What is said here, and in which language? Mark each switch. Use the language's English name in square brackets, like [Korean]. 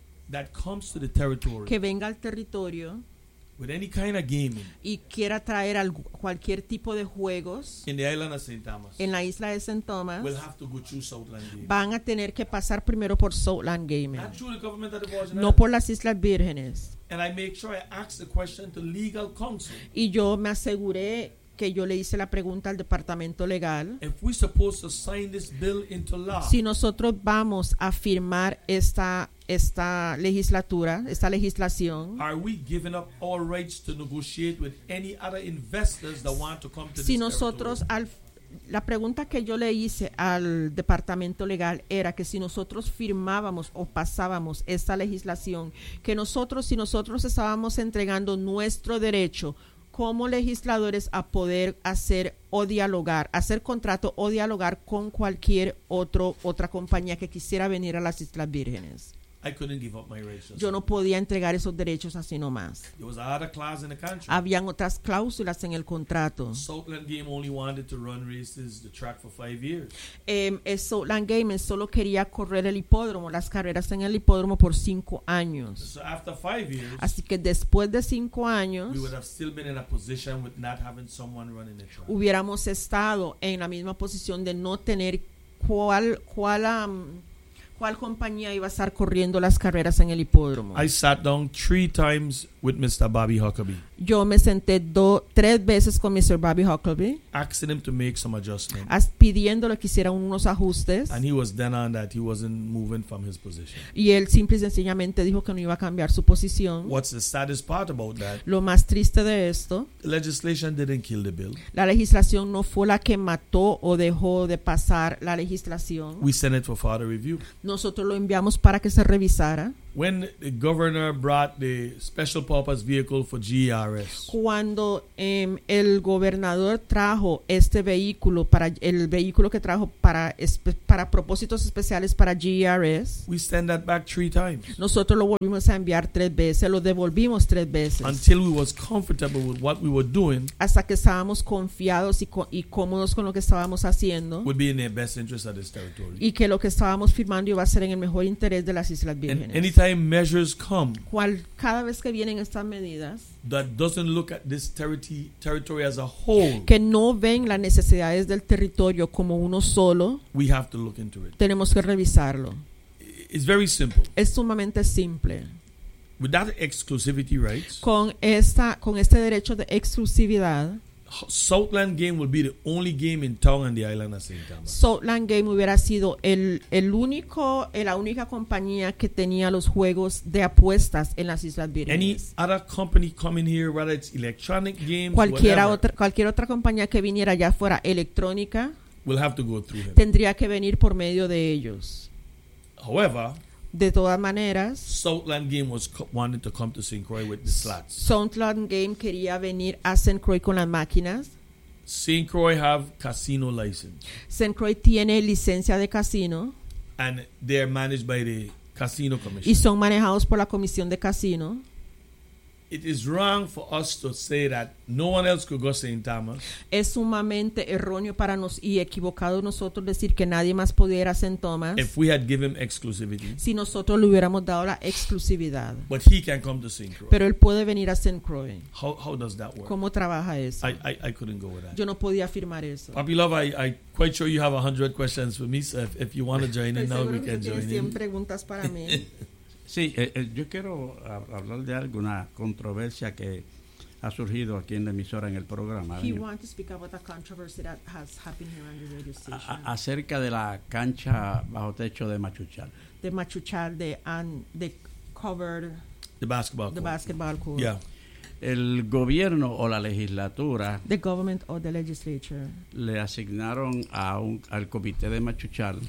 [English] that comes to the territory [Spanish] que venga al territorio [English] with any kind of gaming [Spanish] y quiera traer cualquier tipo de juegos [English] in the island of St. Thomas, [Spanish] en la isla de St. Thomas [English] will have to go through Southland Gaming. [Spanish] Van a tener que pasar primero por Southland Gaming. [English] Not through the government of the Virgin [Spanish] Islands. No por las Islas Vírgenes. [English] And I make sure I ask the question to legal counsel. [Spanish] Y yo me aseguré que yo le hice la pregunta al departamento legal. [English] If we're supposed to sign this bill into law, [Spanish] si nosotros vamos a firmar esta legislatura, esta legislación, [English] are we giving up all rights to negotiate with any other investors that want to come to [Spanish] si [English] this [Spanish] nosotros [English] territory? [Spanish] La pregunta que yo le hice al departamento legal era que si nosotros firmábamos o pasábamos esta legislación, que nosotros estábamos entregando nuestro derecho como legisladores a poder hacer contrato o dialogar con cualquier otra compañía que quisiera venir a las Islas Vírgenes. [English] I couldn't give up my rights. [Spanish] Yo no podía entregar esos derechos así nomás. [English] There was other clause in the contract. [Spanish] Habían otras cláusulas en el contrato. [English] Southland Game only wanted to run races the track for 5 years. [Spanish] Southland Game solo quería correr el hipódromo, las carreras en el hipódromo por 5 años. [English] So after 5 years. [Spanish] Así que después de 5 años. [English] We would have still been in a position with not having someone running the track. [Spanish] Hubiéramos estado en la misma posición de no tener ¿cuál compañía iba a estar corriendo las carreras en el hipódromo? [English] I sat down 3 times with Mr. Bobby Huckabee. [Spanish] Yo me senté 3 veces con Mr. Bobby Huckabee. [English] Asking him to make some adjustments. [Spanish] Pidiéndole que hiciera unos ajustes. [English] And he was then on that he wasn't moving from his position. [Spanish] Y él simple y sencillamente dijo que no iba a cambiar su posición. [English] What's the saddest part about that? [Spanish] Lo más triste de esto. [English] Legislation didn't kill the bill. [Spanish] La legislación no fue la que mató o dejó de pasar la legislación. [English] We sent it for further review. [Spanish] Nosotros lo enviamos para que se revisara. [English] When the governor brought the special purpose vehicle for GRS. [Spanish] Cuando el gobernador trajo este vehículo para el vehículo que trajo para propósitos especiales para GRS. [English] We sent that back 3 times. [Spanish] Nosotros lo volvimos a enviar 3 veces, lo devolvimos 3 veces. [English] Until we was comfortable with what we were doing. [Spanish] Hasta que estábamos confiados y cómodos con lo que estábamos haciendo. [English] Would be in the best interest of this territory. [Spanish] Y que lo que estábamos firmando iba a ser en el mejor interés de las Islas Vírgenes. [English] Anytime measures come, [Spanish] cada vez que vienen estas medidas, [English] that doesn't look at this territory as a whole, [Spanish] que no ven las necesidades del territorio como uno solo, [English] we have to look into it. [Spanish] Tenemos que revisarlo. [English] It's very simple. [Spanish] Es sumamente simple. [English] With that exclusivity rights, [Spanish] con este derecho de exclusividad. [English] Southland Game would be the only game in town on the island of St. Thomas. [Spanish] Southland Game hubiera sido la única compañía que tenía los juegos de apuestas en las Islas Vírgenes. [English] Any other company coming here, whether it's electronic games, [Spanish] cualquier otra compañía que viniera ya fuera electrónica, [English] will have to go through him. [Spanish] Tendría que venir por medio de ellos. [English] However. [Spanish] De todas maneras, [English] Southland Game wanted to come to St. Croix with the slots. [Spanish] Southland Game quería venir a St. Croix con las máquinas. [English] St. Croix have casino license. [Spanish] St. Croix tiene licencia de casino. [English] And they're managed by the casino commission. [Spanish] Y son manejados por la comisión de casino. [English] It is wrong for us to say that no one else could go St. Thomas. [Spanish] Es sumamente erróneo para nos y equivocado nosotros decir que nadie más pudiera St. Thomas. [English] If we had given exclusivity. [Spanish] Si nosotros le hubiéramos dado la exclusividad. [English] But he can come to St. Croix. [Spanish] Pero él puede venir a St. Croix. [English] How does that work? [Spanish] ¿Cómo trabaja eso? [English] I couldn't go with that. [Spanish] Yo no podía firmar eso. [English] Poppy Love, I quite sure you have 100 questions for me, so if you want to join in now, we can join in. [Spanish] Tienes 100 preguntas para mí. Sí, yo quiero hablar de alguna controversia que ha surgido aquí en la emisora en el programa. [English] He wanted to speak about the controversy that has happened here on the radio station. [Spanish] Acerca de la cancha bajo techo de Machuchal. [English] The Machuchal, the covered. The basketball court. The basketball court. Yeah. [Spanish] El gobierno o la legislatura. [English] The government or the legislature. [Spanish] Le asignaron al comité de Machuchal.